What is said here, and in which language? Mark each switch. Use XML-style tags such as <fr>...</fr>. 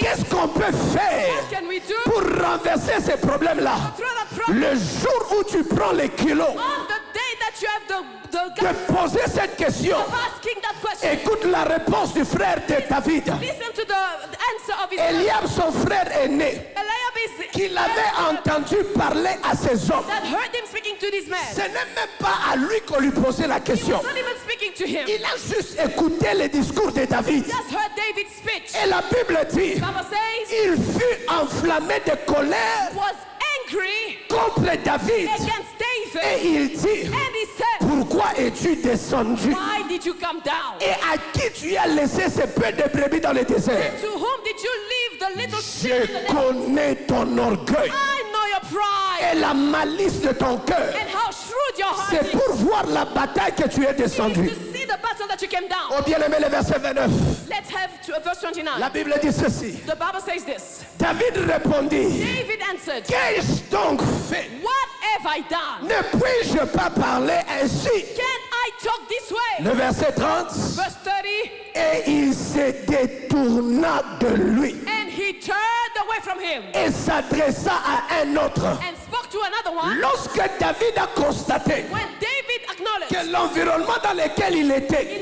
<fr>Qu'est-ce qu'on peut faire</fr> <en>What can we do?</en> <fr>pour renverser ces problèmes-là?</fr> <en>Throw that problem.</en> <fr>Le jour où tu prends les kilos</fr> <en>On the day that you have the</en> <fr>de</fr> <en>guts</en> <fr>poser cette question,</fr> <en>of asking that question,</en> <fr>écoute la réponse du frère de David.</fr> <en>listen to the answer of his brother.</en> <fr>Eliab, son frère aîné,</fr> <en>Eliab is</en> <fr>qu'il avait entendu parler à ses hommes.</fr> <en>that heard him speaking to this man.</en> <fr>Ce n'est même pas à lui qu'on lui posait la</fr> <en>He</en> <fr>question.</fr> <en>was not even speaking to him.</en> <fr>Il a juste écouté les discours de David.</fr> <en>Just heard David's speech.</en> <fr>Et la Bible dit,</fr> <en>Bible says</en> <fr>il fut enflammé de colère</fr> <en>was angry</en> <fr>contre David.</fr> <en>against</en> <fr>Et</fr> <en>David.</en> <fr>il dit,</fr> <en>And he said,</en> <fr>pourquoi es-tu descendu?</fr> <en>why did you come down?</en> <fr>Et à qui tu as laissé ce peu de brebis dans le désert?</fr> <en>To whom did you leave the little sheep</en> <fr>Je</fr> <en>in the desert?</en> <fr>connais ton orgueil</fr> <en>I know your pride</en> <fr>et la malice de ton cœur.</fr> <en>and how shrewd your heart</en> <fr>C'est</fr> <en>is.</en> <fr>pour voir la bataille que tu es descendu.</fr> <en>To see the battle that you came down.</en> <fr>Oh bien-aimé, le verset 29.</fr> <en>Let's have verse 29.</en> <fr>La Bible dit ceci.</fr> <en>The Bible says this.</en> <fr>David répondit,</fr> <en>David answered,</en> <fr>qu'ai-je donc fait?</fr> <en>what have I done?</en> <fr>Ne puis-je pas parler ainsi?</fr> <en>Can't I talk this way?</en> <fr>Le verset 30.</fr> <en>Verse 30.</en> <fr>Et il se détourna de lui</fr> <en>And he turned away from him</en> <fr>et s'adressa à un autre.</fr> <en>and spoke to another one.</en> <fr>Lorsque David a constaté</fr> <en>When David acknowledged,</en> <fr>que l'environnement dans lequel il était</fr>